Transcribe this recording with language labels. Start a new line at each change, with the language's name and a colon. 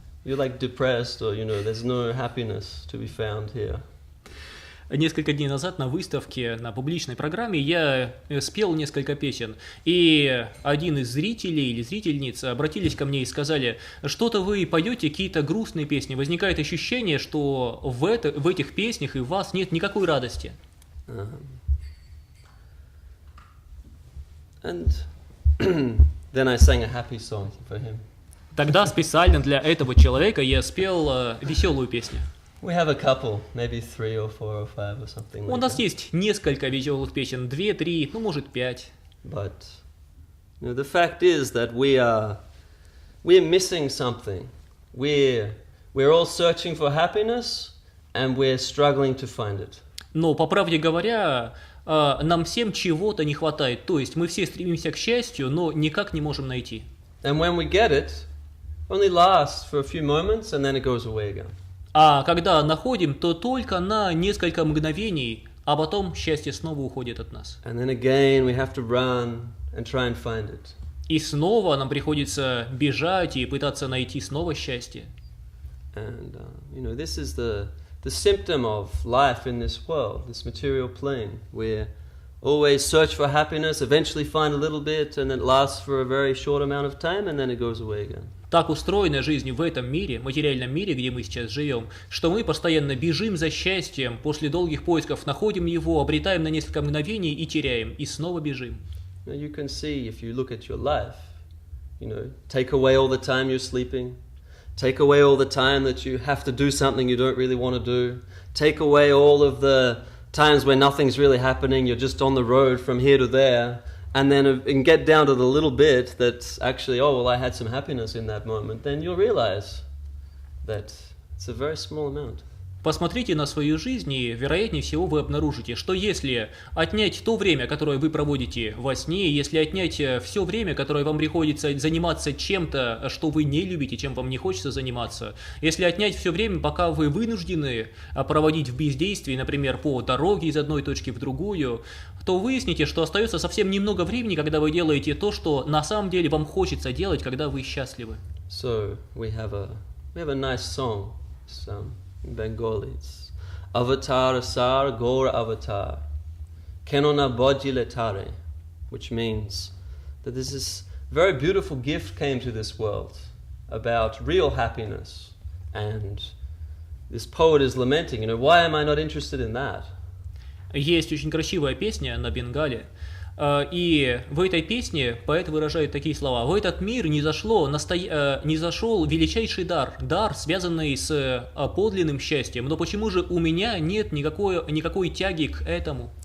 English: You're like depressed, or there's no happiness to be found here."
Russian: Несколько дней назад на выставке, на публичной программе я спел несколько песен, и один из зрителей или зрительниц обратились ко мне и сказали: что-то вы поете какие-то грустные песни, возникает ощущение, что в этих песнях и в вас нет никакой радости.
English: And then I sang a happy song for him.
Russian: Тогда специально для этого человека я спел веселую песню.
English: We have a couple, maybe 3 or 4 or 5 or something like
Russian: У нас
English: that.
Russian: есть несколько веселых песен, 2, 3, ну может 5.
English: But the fact is that we're missing something. We're all searching for happiness and we're struggling to find it.
Russian: Но, по правде говоря, нам всем чего-то не хватает. То есть мы все стремимся к счастью, но никак не можем найти.
English: And when we get it, only lasts for a few moments and then it goes away again.
Russian: А когда находим, то только на несколько мгновений, а потом счастье снова уходит от нас.
English: And then again we have to run and try and find it.
Russian: И снова нам приходится бежать и пытаться найти снова счастье.
English: And this is the symptom of life in this world, this material plane. We always search for happiness, eventually find a little bit, and it lasts for a very short amount of time, and then it goes away again.
Russian: Так устроена жизнь в этом мире, материальном мире, где мы сейчас живем, что мы постоянно бежим за счастьем, после долгих поисков находим его, обретаем на несколько мгновений и теряем, и снова бежим.
English: You can see if you look at your life, take away all the time you're sleeping, take away all the time that you have to do something you don't really want to do, take away all of the times where nothing's really happening, you're just on the road from here to there, and get down to the little bit that's actually, I had some happiness in that moment, then you'll realize that it's a very small amount.
Russian: Посмотрите на свою жизнь, и, вероятнее всего, вы обнаружите, что если отнять то время, которое вы проводите во сне, если отнять все время, которое вам приходится заниматься чем-то, что вы не любите, чем вам не хочется заниматься, если отнять все время, пока вы вынуждены проводить в бездействии, например, по дороге из одной точки в другую, то выясните, что остается совсем немного времени, когда вы делаете то, что на самом деле вам хочется делать, когда вы счастливы.
English: So we have a nice song, in Bengali. It's Avatar Asar Gaur Avatar Kenona Bojile Tare which means that there's this very beautiful gift came to this world about real happiness. And this poet is lamenting, why am I not interested in that?
Russian: Есть очень красивая песня на бенгале, и в этой песне поэт выражает такие слова: «В этот мир не зашел величайший дар, связанный с подлинным счастьем, но почему же у меня нет никакой тяги к этому?»